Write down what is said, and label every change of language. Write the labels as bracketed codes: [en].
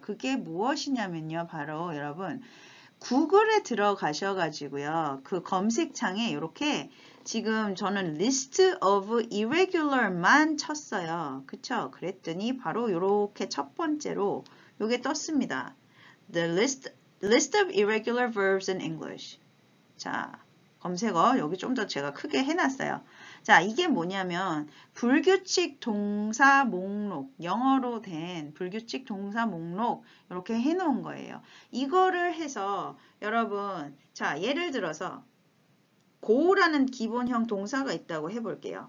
[ko] 그게 무엇이냐면요. 바로 여러분 구글에 들어가셔가지고요. 그 검색창에 이렇게 지금 저는 [en] list of irregular [ko] 만 쳤어요. 그쵸? 그랬더니 바로 이렇게 첫 번째로 요게 떴습니다. [en] The list of irregular verbs in English. [ko] 자, 검색어 여기 좀 더 제가 크게 해놨어요. 자, 이게 뭐냐면 불규칙 동사 목록, 영어로 된 불규칙 동사 목록 이렇게 해놓은 거예요. 이거를 해서 여러분, 자, 예를 들어서 go라는 기본형 동사가 있다고 해볼게요.